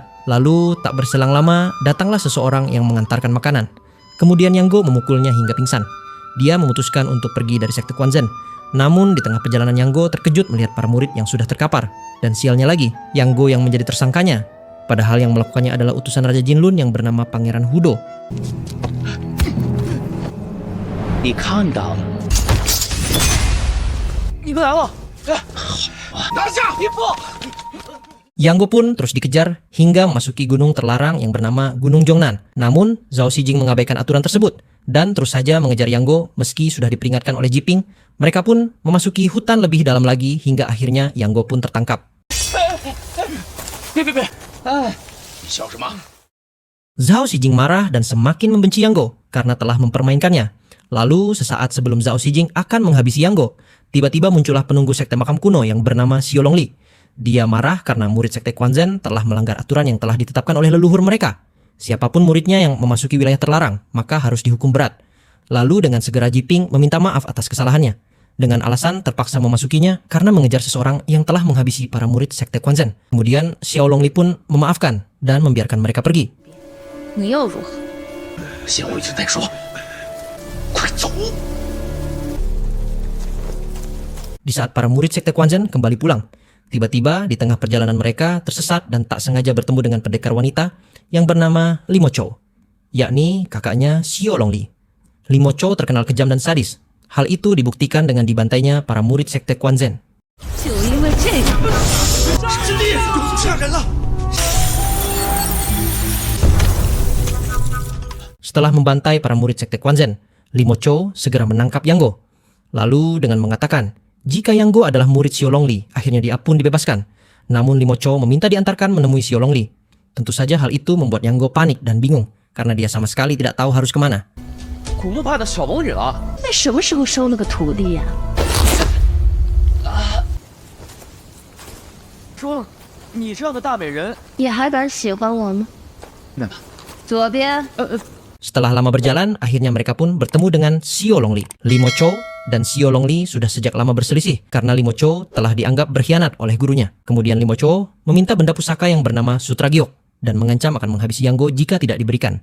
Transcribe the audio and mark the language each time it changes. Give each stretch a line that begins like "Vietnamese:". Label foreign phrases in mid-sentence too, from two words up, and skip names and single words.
Indonesian: Lalu tak berselang lama datanglah seseorang yang mengantarkan makanan. Kemudian Yang Go memukulnya hingga pingsan. Dia memutuskan untuk pergi dari sekte Quanzhen. Namun di tengah perjalanan Yang Go terkejut melihat para murid yang sudah terkapar. Dan sialnya lagi, Yang Go yang menjadi tersangkanya. Padahal yang melakukannya adalah utusan Raja Jinlun yang bernama Pangeran Hudo.
Chinese: 你看到了？你们来了！拿下！别跑！
Indonesian: Yang Go pun terus dikejar hingga memasuki gunung terlarang yang bernama Gunung Zhongnan. Namun, Zhao Xijing mengabaikan aturan tersebut dan terus saja mengejar Yang Go meski sudah diperingatkan oleh Jiping. Mereka pun memasuki hutan lebih dalam lagi hingga akhirnya Yang Go pun tertangkap.
Chinese: 别！哎，你笑什么？
Indonesian: Zhao Xijing marah dan semakin membenci Yang Go karena telah mempermainkannya. Lalu sesaat sebelum Zhao Xijing akan menghabisi Yang Go, tiba-tiba muncullah penunggu sekte makam kuno yang bernama Xiao Longli. Dia marah karena murid sekte Quanzhen telah melanggar aturan yang telah ditetapkan oleh leluhur mereka. Siapapun muridnya yang memasuki wilayah terlarang, maka harus dihukum berat. Lalu dengan segera Jiping meminta maaf atas kesalahannya, dengan alasan terpaksa memasukinya karena mengejar seseorang yang telah menghabisi para murid sekte Quanzhen. Kemudian Xiao Longli pun memaafkan dan membiarkan mereka pergi.
Chinese: 你又如何？先回去再说。快走！
Indonesian: Di saat para murid sekte Quanzhen kembali pulang, tiba-tiba di tengah perjalanan mereka tersesat dan tak sengaja bertemu dengan pendekar wanita yang bernama Limo Chou, yakni kakaknya Xiao Longli. Limo Chou terkenal kejam dan sadis. Hal itu dibuktikan dengan dibantainya para murid sekte Quanzhen.
Chinese: 就因为这个，师弟，有杀人了！
Indonesian: Setelah membantai para murid sekte Quanzhen, Limo Chou segera menangkap Yang Go. Lalu dengan mengatakan, jika Yang Go adalah murid Xiao Longli, akhirnya dia pun dibebaskan. Namun Limo Chou meminta diantarkan menemui Xiao Longli. Tentu saja hal itu membuat Yang Go panik dan bingung, karena dia sama sekali tidak tahu harus kemana.
Chinese: 古墓派的小龙女了。那什么时候收了个徒弟呀、说，你这样的大美人，也还敢喜欢我吗？那左边，
Indonesian: Setelah lama berjalan, akhirnya mereka pun bertemu dengan Xiao Longli. Limo Chou dan Xiao Longli sudah sejak lama berselisih karena Limo Chou telah dianggap berkhianat oleh gurunya. Kemudian Limo Chou meminta benda pusaka yang bernama Sutra Giok dan mengancam akan menghabisi Yang Go jika tidak diberikan.